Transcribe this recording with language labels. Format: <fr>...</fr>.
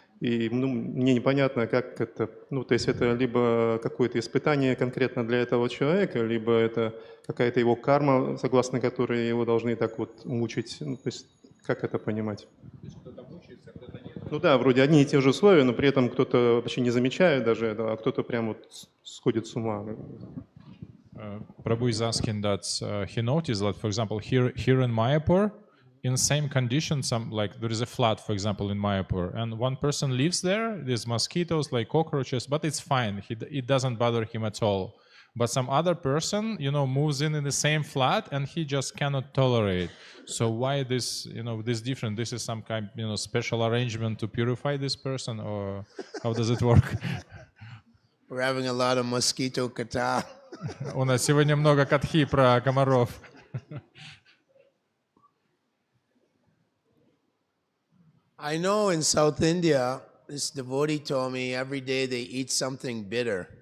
<ru>И мне непонятно, как это, то есть это либо какое-то испытание конкретно для этого человека, либо это какая-то его карма, согласно которой его должны так вот мучить. То есть как это понимать? Да, вроде одни и те же условия, но при этом кто-то вообще не замечает даже этого, а кто-то прям вот сходит с ума.</ru> <en>Prabhu is asking that he noticed that, for example, here in Mayapur, in same conditions, like there is a flood, for example, in Mayapur, and one person lives there. There's mosquitoes, like cockroaches, but it's fine. It doesn't bother him at all. But some other person, moves in the same flat, and he just cannot tolerate. So why this, this different? This is some kind, special arrangement to purify this person, or how does it work? We're having a lot of mosquito kata.</en> <ru>У нас сегодня много катхи про комаров.</ru> <en>I know in South India, this devotee told me every day they eat something bitter.</en>